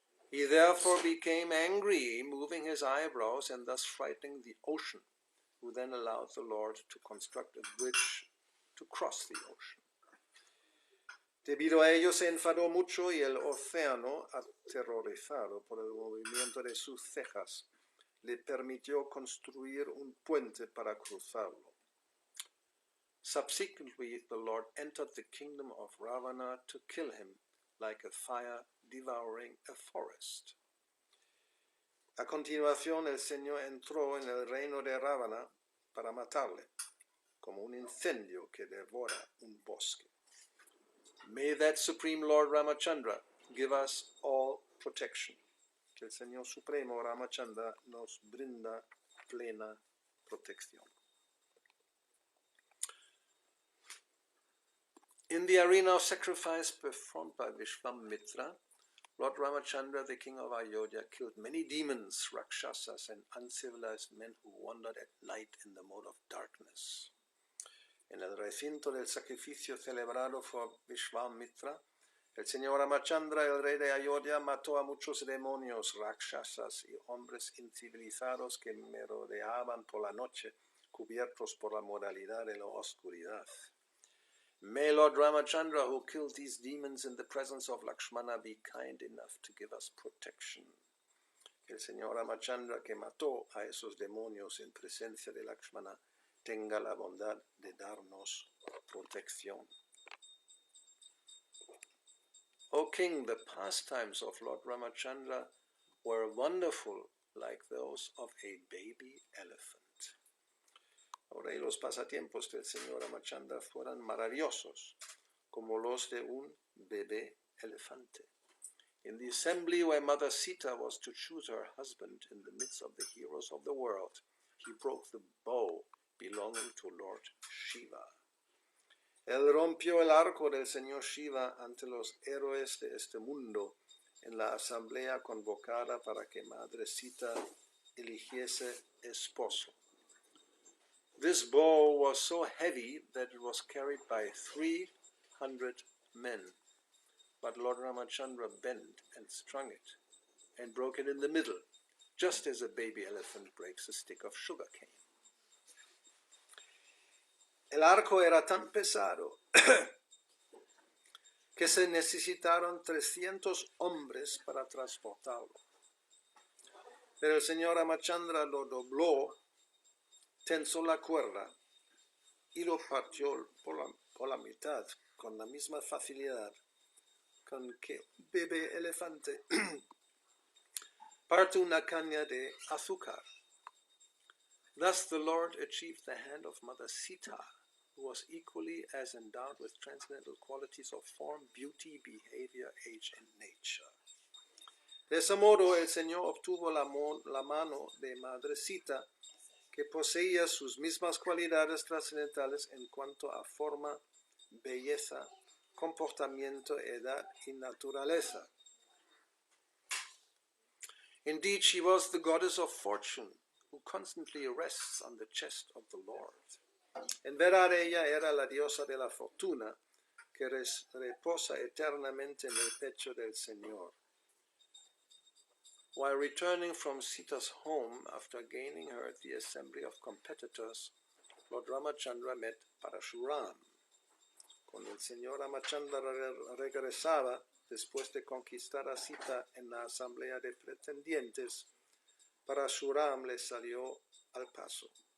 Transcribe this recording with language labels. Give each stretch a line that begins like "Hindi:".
English: He therefore became angry, moving his eyebrows and thus frightening the ocean, who then allowed the Lord to construct a bridge to cross the ocean.
Spanish: Debido a ello se enfadó mucho y el océano, aterrorizado por el movimiento de sus cejas, le permitió construir un puente para cruzarlo.
English: Subsequently, the Lord entered the kingdom of Ravana to kill him, like a fire devouring a forest.
Spanish: A continuación, el Señor entró en el reino de Ravana para matarle, como un incendio que devora un bosque.
English: May that Supreme Lord Ramachandra give us all protection.
Spanish: Que el Señor Supremo Ramachandra nos brinda plena protección.
English: In the arena of sacrifice performed by Vishwamitra, Lord Ramachandra, the king of Ayodhya, killed many demons, rakshasas, and uncivilized men who wandered at night in the mode of darkness.
Spanish: En el recinto del sacrificio celebrado por Vishwamitra, el señor Ramachandra, el rey de Ayodhya, mató a muchos demonios, rakshasas y hombres incivilizados que merodeaban por la noche, cubiertos por la modalidad de la oscuridad.
English: May Lord Ramachandra, who killed these demons in the presence of Lakshmana, be kind enough to give us protection.
Spanish: El señor Ramachandra, que mató a esos demonios en presencia de Lakshmana, tenga la bondad de darnos protección.
English: O King, the pastimes of Lord Ramachandra were wonderful, like those of a baby elephant.
Spanish: Ahora, y los pasatiempos del señor Ramachandra fueron maravillosos, como los de un bebé elefante.
English: In the assembly where Mother Sita was to choose her husband in the midst of the heroes of the world, he broke the bow belonging to Lord Shiva.
Spanish: Él rompió el arco del Señor Shiva ante los héroes de este mundo en la asamblea convocada para que Madre Sita eligiese esposo.
English: This bow was so heavy that it was carried by 300 men, but Lord Ramachandra bent and strung it and broke it in the middle, just as a baby elephant breaks a stick of sugar cane.
Spanish: El arco era tan pesado que se necesitaron 300 hombres para transportarlo. Pero el señor Ramachandra lo dobló, tensó la cuerda y lo partió por la mitad con la misma facilidad con que un bebé elefante parte una caña de azúcar.
English: Thus the Lord achieved the hand of Mother Sita, who was equally as endowed with transcendental qualities of form, beauty, behavior, age, and nature.
Spanish: De ese modo, el Señor obtuvo la mano de Madre Sita, que poseía sus mismas cualidades trascendentales en cuanto a forma, belleza, comportamiento, edad y naturaleza.
English: Indeed, she was the goddess of fortune, who constantly rests on the chest of the Lord.
Spanish: En verdad, ella era la diosa de la fortuna, que reposa eternamente en el pecho del Señor.
English: While returning from Sita's home after gaining her at the assembly of competitors, Lord Ramachandra met Parashuram.
Spanish: Cuando el señor Ramachandra regresaba después de conquistar a Sita en la asamblea de pretendientes, Parashuram le salió al paso.